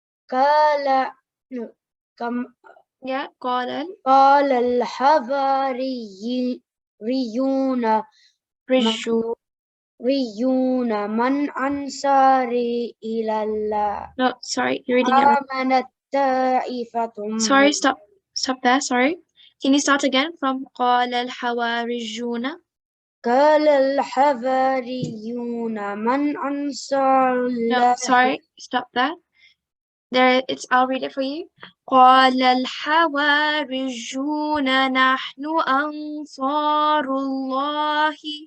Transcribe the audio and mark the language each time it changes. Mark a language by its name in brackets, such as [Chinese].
[Arabic] قال الحواريون من أنصاري إلى الله. [English] No, sorry, you're reading it wrong. [Arabic] آمنت طائفة. [English] Sorry, stop there, sorry. Can you start again from [Arabic] قال الحواريون? قال الحواريون من أنصار الله. [English] No, sorry, stop there. I'll read it for you. [Arabic] قال الحواريون نحن أنصار الله.